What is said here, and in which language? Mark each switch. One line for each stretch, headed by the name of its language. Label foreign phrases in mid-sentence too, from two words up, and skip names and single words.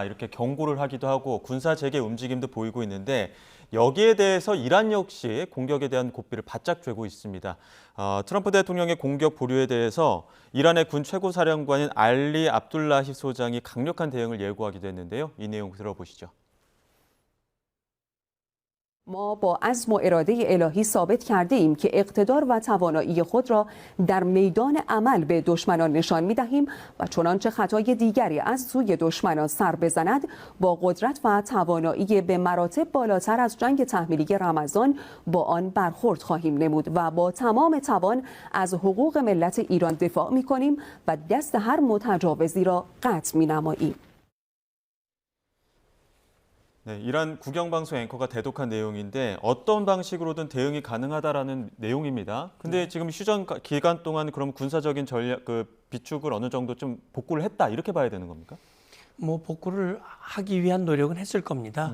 Korean: 이렇게 경고를 하기도 하고 군사 재개 움직임도 보이고 있는데 여기에 대해서 이란 역시 공격에 대한 고삐를 바짝 쬐고 있습니다. 트럼프 대통령의 공격 보류에 대해서 이란의 군 최고사령관인 알리 압둘라히 소장이 강력한 대응을 예고하기도 했는데요. 이 내용 들어보시죠.
Persian: ما با عزم و اراده الهی ثابت کرده ایم که اقتدار و توانایی خود را در میدان عمل به دشمنان نشان می دهیم و چنانچه خطای دیگری از سوی دشمنان سر بزند با قدرت و توانایی به مراتب بالاتر از جنگ تحمیلی رمضان با آن برخورد خواهیم نمود و با تمام توان از حقوق ملت ایران دفاع می کنیم و دست هر متجاوزی را قطع می نماییم.
Korean: 네, 이란 국영방송 앵커가 대독한 내용인데 어떤 방식으로든 대응이 가능하다라는 내용입니다. 근데 지금 휴전 기간 동안 그럼 군사적인 전략 비축을 어느 정도 좀 복구를 했다 이렇게 봐야 되는 겁니까? 뭐 복구를 하기 위한 노력은 했을 겁니다.